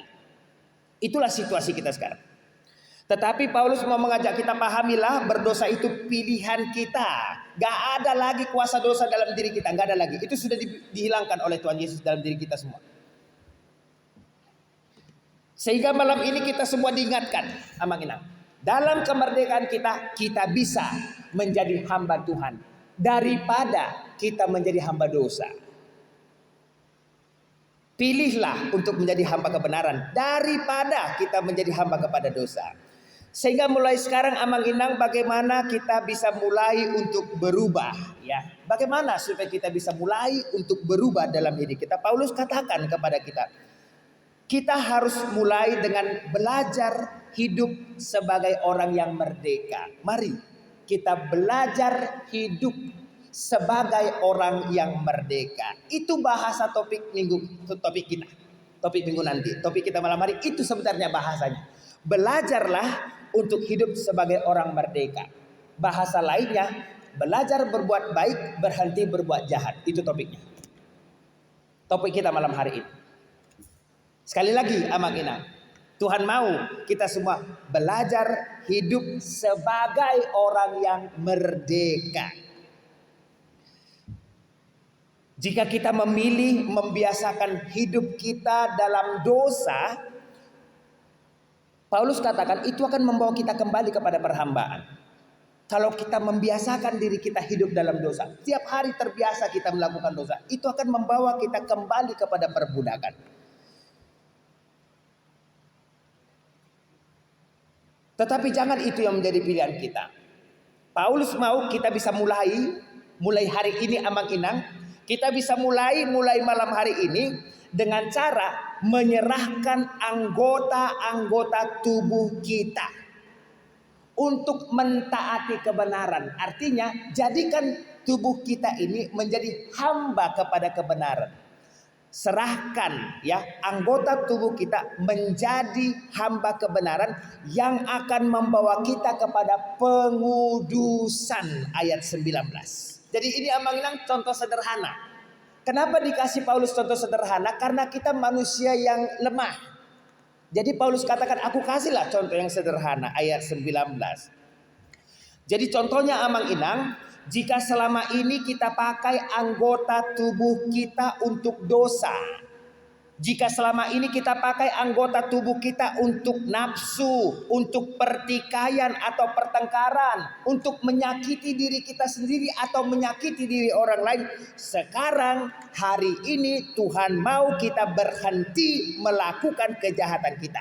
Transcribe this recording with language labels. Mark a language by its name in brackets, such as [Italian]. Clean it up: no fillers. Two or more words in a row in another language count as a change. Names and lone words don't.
[Indonesian] Itulah situasi kita sekarang. Tetapi Paulus mau mengajak kita pahamilah, berdosa itu pilihan kita. Gak ada lagi kuasa dosa dalam diri kita, gak ada lagi. Itu sudah dihilangkan oleh Tuhan Yesus dalam diri kita semua. Sehingga malam ini kita semua diingatkan, [Batak Toba] amang inang, [Indonesian] dalam kemerdekaan kita, kita bisa menjadi hamba Tuhan daripada kita menjadi hamba dosa. Pilihlah untuk menjadi hamba kebenaran daripada kita menjadi hamba kepada dosa. Sehingga mulai sekarang [Batak Toba] amang inang, [Indonesian] bagaimana kita bisa mulai untuk berubah, ya? Bagaimana supaya kita bisa mulai untuk berubah dalam diri kita? Paulus katakan kepada kita harus mulai dengan belajar hidup sebagai orang yang merdeka. Mari kita belajar hidup sebagai orang yang merdeka. Itu bahasa topik kita. Topik minggu nanti. Topik kita malam hari itu sebenarnya bahasanya. Belajarlah untuk hidup sebagai orang merdeka. Bahasa lainnya, belajar berbuat baik, berhenti berbuat jahat. Itu topiknya. Topik kita malam hari ini. Sekali lagi [Batak Toba] amang inang, [Indonesian] Tuhan mau kita semua belajar hidup sebagai orang yang merdeka. Jika kita memilih membiasakan hidup kita dalam dosa, Paulus katakan itu akan membawa kita kembali kepada perhambaan. Kalau kita membiasakan diri kita hidup dalam dosa, tiap hari terbiasa kita melakukan dosa, itu akan membawa kita kembali kepada perbudakan. Tetapi jangan itu yang menjadi pilihan kita. Paulus mau kita bisa mulai hari ini [Batak Toba] amang inang, [Indonesian] kita bisa mulai malam hari ini dengan cara menyerahkan anggota-anggota tubuh kita untuk mentaati kebenaran. Artinya jadikan tubuh kita ini menjadi hamba kepada kebenaran. Serahkan ya anggota tubuh kita menjadi hamba kebenaran yang akan membawa kita kepada pengudusan, ayat 19. Jadi ini [Batak Toba] amang inang [Indonesian] contoh sederhana. Kenapa dikasih Paulus contoh sederhana? Karena kita manusia yang lemah. Jadi Paulus katakan, aku kasihlah contoh yang sederhana, ayat 19. Jadi contohnya [Batak Toba] amang inang, [Indonesian] jika selama ini kita pakai anggota tubuh kita untuk dosa, jika selama ini kita pakai anggota tubuh kita untuk nafsu, untuk pertikaian atau pertengkaran, untuk menyakiti diri kita sendiri atau menyakiti diri orang lain, sekarang hari ini Tuhan mau kita berhenti melakukan kejahatan kita.